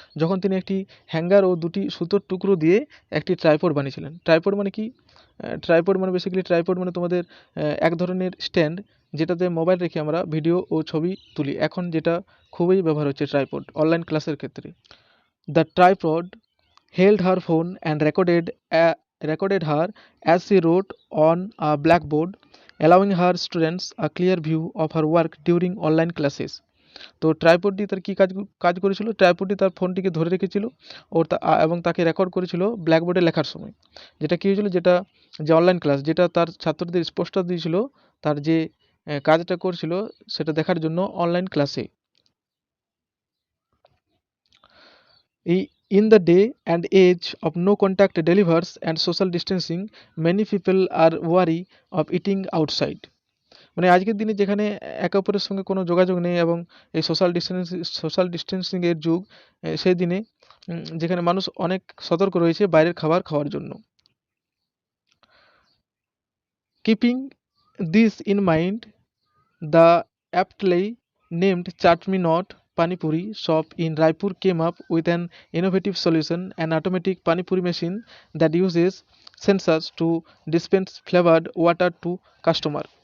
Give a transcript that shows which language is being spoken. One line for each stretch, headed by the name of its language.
Bangla: যখন তিনি একটি হ্যাঙ্গার ও দুটি সুতোর টুকরো দিয়ে একটি ট্রাইপড বানিয়েছিলেন। ট্রাইপড মানে কি? ট্রাইপড মানে তোমাদের এক ধরনের স্ট্যান্ড, যেটাতে মোবাইল রেখে আমরা ভিডিও ও ছবি তুলি। এখন যেটা খুবই ব্যবহার হচ্ছে ট্রাইপড অনলাইন ক্লাসের ক্ষেত্রে।
English: The tripod held her phone and recorded her as she wrote on a blackboard, allowing her students a clear view of her work during online classes.
Bangla: তো ট্রাইপডটি তার কি কাজ করেছিল? ট্রাইপডটি তার ফোনটিকে ধরে রেখেছিল এবং তাকে রেকর্ড করেছিল ব্ল্যাকবোর্ডে লেখার সময়। যেটা কি হয়েছিল, যে অনলাইন ক্লাস, যেটা তার ছাত্রদের স্পষ্ট দিয়েছিল তার যে কাজটা করছিল সেটা দেখার জন্য অনলাইন ক্লাসে।
English: In the day and age of no contact delivers and social distancing, many people are wary of eating outside.
Bangla: মানে আজকের দিনে যেখানে একে অপরের সঙ্গে কোনো যোগাযোগ নেই এবং এই সোশ্যাল ডিস্টেন্সিং এর যুগ, সেই দিনে যেখানে মানুষ অনেক সতর্ক রয়েছে বাইরের খাবার খাওয়ার জন্য।
English: Keeping this in mind, the aptly named Chatmi Not Panipuri shop in Raipur came up with an innovative solution, an automatic Panipuri machine that uses sensors to dispense flavored water to customer.